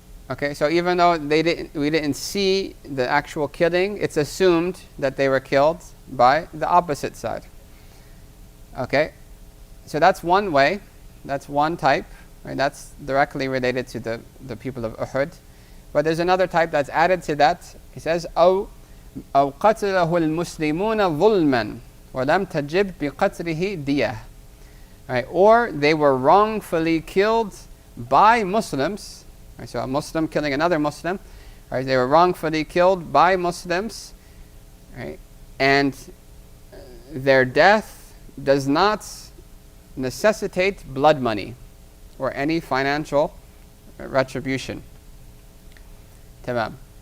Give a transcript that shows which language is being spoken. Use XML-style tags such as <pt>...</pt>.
<en>Okay, so even though we didn't see the actual killing, it's assumed that they were killed by the opposite side. Okay, so that's one way, that's one type, right? That's directly related to the people of Uhud. But there's another type that's added to that. He says,</en> <ar>أو قتله المسلمون ظلما ولم تجب بقتله دية.</ar> <en>Right? Or they were wrongfully killed by Muslims. Right, so a Muslim killing another Muslim, right? They were wrongfully killed by Muslims, right? And their death does not necessitate blood money or any financial retribution. Tamam.</en>